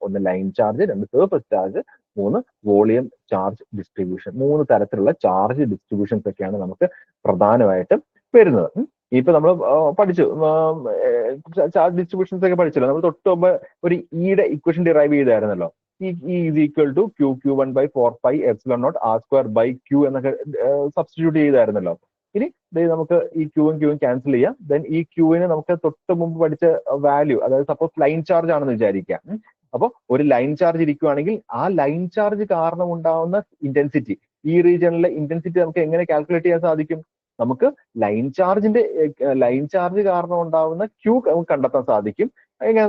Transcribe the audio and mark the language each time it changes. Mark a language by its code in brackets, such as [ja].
[ml] ഒന്ന് line charge, രണ്ട് surface charge, മൂന്ന് വോളിയം ചാർജ് ഡിസ്ട്രിബ്യൂഷൻ. മൂന്ന് തരത്തിലുള്ള ചാർജ് ഡിസ്ട്രിബ്യൂഷൻസ് ഒക്കെയാണ് നമുക്ക് പ്രധാനമായിട്ടും വരുന്നത്. ഇപ്പൊ നമ്മൾ പഠിച്ചു, ചാർജ് ഡിസ്ട്രിബ്യൂഷൻസ് ഒക്കെ പഠിച്ചല്ലോ. നമ്മൾ തൊട്ട് മുമ്പ് ഒരു ഇയുടെ equation derive ചെയ്തായിരുന്നല്ലോ. [en] E is equal to q1 by 4 pi epsilon naught r square by q [ml] എന്നൊക്കെ സബ്സ്റ്റിറ്റ്യൂട്ട് ചെയ്തായിരുന്നല്ലോ. ഇനി നമുക്ക് ഈ ക്യൂവും ക്യാൻസൽ ചെയ്യാം. ദെൻ ഈ ക്യൂവിന് നമുക്ക് തൊട്ട് മുമ്പ് പഠിച്ച വാല്യൂ, അതായത് സപ്പോസ് ലൈൻ ചാർജ് ആണെന്ന് വിചാരിക്കാം. അപ്പോൾ ഒരു ലൈൻ ചാർജ് ഇരിക്കുവാണെങ്കിൽ ആ ലൈൻ ചാർജ് കാരണം ഉണ്ടാവുന്ന ഇന്റൻസിറ്റി, ഈ റീജിയണിലെ ഇന്റൻസിറ്റി നമുക്ക് എങ്ങനെ കാൽക്കുലേറ്റ് ചെയ്യാൻ സാധിക്കും? നമുക്ക് ലൈൻ ചാർജ് കാരണം ഉണ്ടാവുന്ന ക്യൂ കണ്ടെത്താൻ സാധിക്കും. എങ്ങനെ?